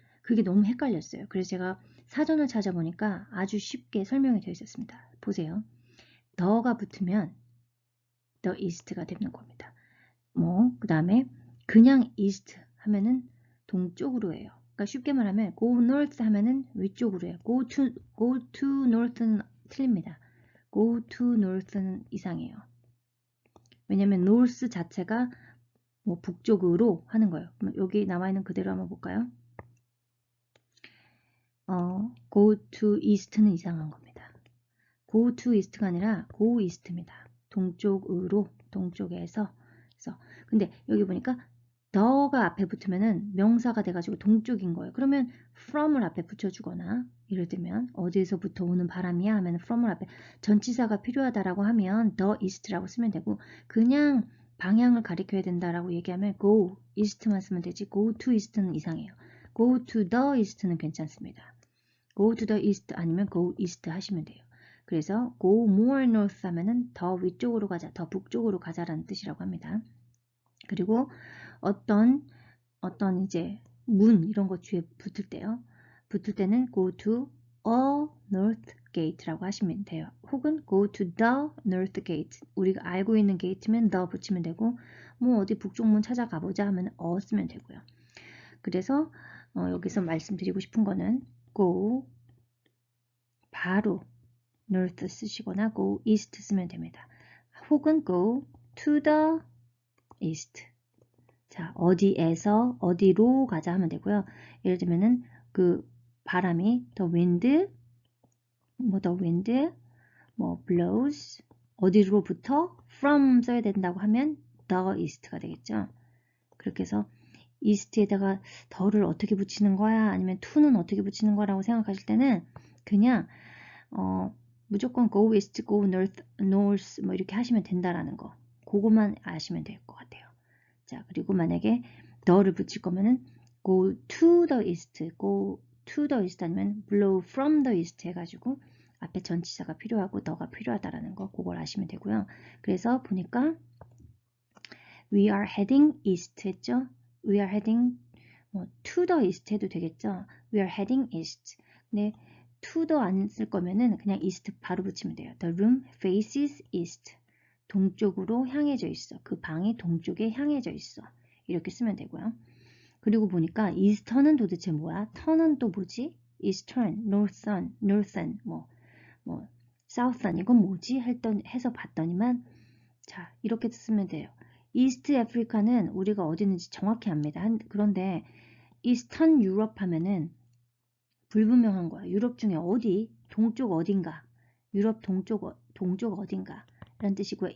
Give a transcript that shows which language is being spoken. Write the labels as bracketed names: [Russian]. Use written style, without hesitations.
[Korean] 그게 너무 헷갈렸어요. 그래서 제가 사전을 찾아보니까 아주 쉽게 설명이 되어 있었습니다. 보세요. 더가 붙으면 [English] the east [Korean] 가 되는 겁니다. 뭐 그 다음에 그냥 [English] east [Korean] 하면은 동쪽으로 해요. 그러니까 쉽게 말하면 [English] go north [Korean] 하면은 위쪽으로 해요. [English] go to north는 틀립니다. go to north는 [Korean] 이상해요. [English] 왜냐면 north 자체가 뭐 북쪽으로 하는 거예요. [Korean] 그럼 여기 나와 있는 그대로 한번 볼까요? [English] go to east는 이상한 겁니다. go to east가 [Korean] 아니라 [English] go east입니다. [Korean] 동쪽으로, 동쪽에서. 그래서 근데 여기 보니까 더가 앞에 붙으면은 명사가 돼가지고 동쪽인 거예요. 그러면 from을 앞에 붙여주거나 예를 들면 어디에서부터 오는 바람이야 하면 from을 앞에 전치사가 필요하다라고 하면 [English] the east [Korean] 라고 쓰면 되고 그냥 방향을 가리켜야 된다라고 얘기하면 [English] go east [Korean] 만 쓰면 되지 [English] go to east [Korean] 는 이상해요. [English] go to the east는 괜찮습니다. go to the east [Korean] 아니면 [English] go east [Korean] 하시면 돼요. 그래서 [English] go more north [Korean] 하면은 더 위쪽으로 가자, 더 북쪽으로 가자라는 뜻이라고 합니다. 그리고 어떤 이제 문 이런 거 뒤에 붙을 때요. [English] 붙을 때는 go to a north gate [Korean] 라고 하시면 돼요. 혹은 [English] go to the north gate. [Korean] 우리가 알고 있는 gate면 the 붙이면 되고 뭐 어디 북쪽문 찾아가 보자 하면 쓰면 되고요. 그래서 여기서 말씀드리고 싶은 거는 go 바로 north 쓰시거나 go east 쓰면 됩니다. 혹은 [English] go to the east. [Korean] 자, 어디에서 어디로 가자 하면 되고요. 예를 들면은 그 바람이 [English] the wind, the wind, blows [Korean] 어디로부터 from 써야 된다고 하면 [English] the east [Korean] 가 되겠죠. 그렇게 해서 east에다가 the를 어떻게 붙이는 거야? 아니면 to는 어떻게 붙이는 거라고 생각하실 때는 그냥 무조건 [English] go west, go north, north [Korean] 뭐 이렇게 하시면 된다라는 거. 그것만 아시면 될 것 같아요. 자, 그리고 만약에 the를 붙일 거면은 [English] go to the east, go to the east [Korean] 아니면 [English] blow from the east [Korean] 해가지고 앞에 전치사가 필요하고 the가 필요하다라는 거 그걸 아시면 되고요. 그래서 보니까 [English] we are heading east 했죠. we are heading to the east [Korean] 해도 되겠죠. [English] we are heading east. [Korean] 네, to the 안 쓸 거면은 그냥 east 바로 붙이면 돼요. [English] The room faces east. [Korean] 동쪽으로 향해져 있어. 그 방이 동쪽에 향해져 있어. 이렇게 쓰면 되고요. 그리고 보니까 eastern은 도대체 뭐야? 턴은 또 뭐지? [English] eastern, northern, northern, southern [Korean] 이건 뭐지? 해서 봤더니만 자 이렇게 쓰면 돼요. 이스트 아프리카는 우리가 어디 있는지 정확히 압니다. 그런데 이스턴 유럽 하면은 불분명한 거야. 유럽 중에 어디? 동쪽 어딘가. 유럽 동쪽 어딘가. 라는 뜻이고요.